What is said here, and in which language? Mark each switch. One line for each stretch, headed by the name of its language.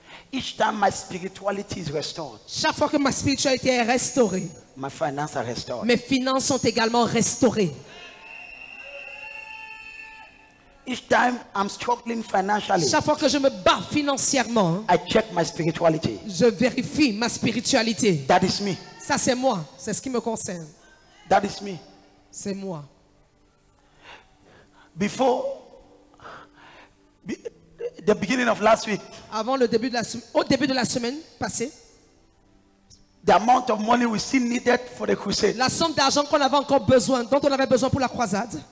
English: each time my spirituality is restored,
French: chaque fois que ma spiritualité est restaurée,
English: my finances are restored.
French: mes finances sont également restaurées.
English: Each time I'm struggling financially,
French: Chaque fois que je me bats financièrement,
English: I check my spirituality.
French: je vérifie ma spiritualité.
English: That is me.
French: Ça, c'est moi. C'est ce qui me concerne.
English: That is me.
French: C'est moi.
English: The beginning of last week,
French: Avant le début de au début de la semaine passée,
English: the amount of money we still needed for the crusade
French: la somme d'argent qu'on avait encore besoin, dont on avait besoin pour la croisade,